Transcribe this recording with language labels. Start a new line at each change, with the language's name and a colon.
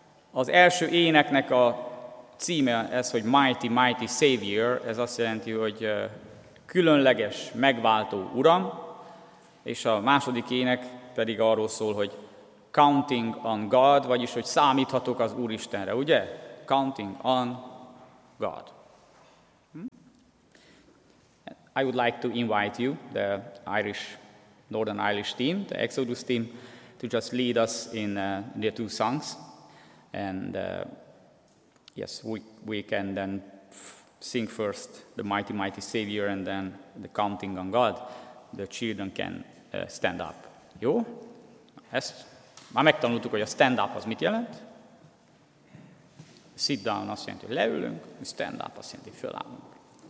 Hungarian: Az első éneknek a címe ez, hogy Mighty, Mighty Savior, ez azt jelenti, hogy különleges, megváltó Uram, és a második ének pedig arról szól, hogy Counting on God, vagyis, hogy számíthatok az Úristenre, ugye?
English: Counting on God. I would like to invite you, the Irish, Northern Irish team, the Exodus team, to just lead us in the two songs. And yes, we can then sing first the Mighty, Mighty Savior and then the Counting on God. The children can stand up.
Hungarian: Jó? Ezt már megtanultuk, hogy a stand up az mit jelent. Sit down azt jelenti, hogy leülünk, stand up azt jelenti, hogy fölállunk.